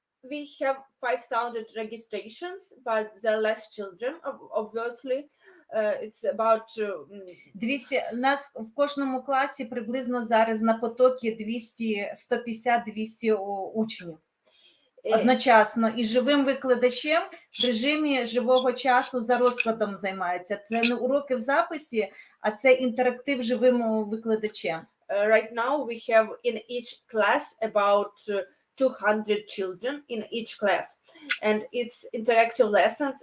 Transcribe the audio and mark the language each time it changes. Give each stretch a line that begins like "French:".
English: We have 5,000 registrations, but there are less children, obviously. It's about
Ukrainian: 200, у нас в кожному класі приблизно зараз на потокі 150-200 учнів. Одночасно і живим викладачем в режимі живого часу за розкладом займається. Це не уроки в записі, а це інтерактив живим викладачем.
English: Right now we have in each class about 200 children in each class, and it's interactive lessons.